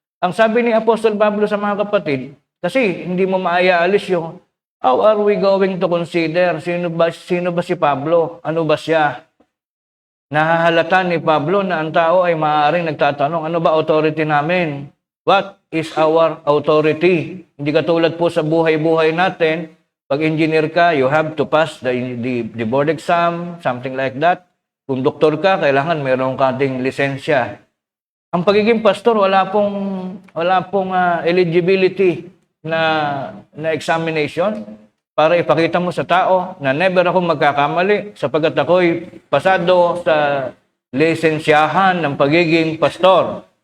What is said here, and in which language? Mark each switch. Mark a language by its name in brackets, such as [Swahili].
[Filipino] Ang sabi ni Apostol Pablo sa mga kapatid, kasi hindi mo maayaalis yung [English] how are we going to consider? [Filipino] Sino ba si Pablo? Ano ba siya? Nahahalata ni Pablo na ang tao ay maaaring nagtatanong, ano ba authority namin? [English] What is our authority? [Filipino] Hindi katulad po sa buhay-buhay natin. Pag engineer ka, [English] you have to pass the board exam, something like that. [Filipino] Kung doktor ka, kailangan meron ka ding lisensya. Ang pagiging pastor, wala pong eligibility na examination para ipakita mo sa tao na never ako magkakamali sapagkat ako'y pasado sa lisensyahan ng pagiging pastor.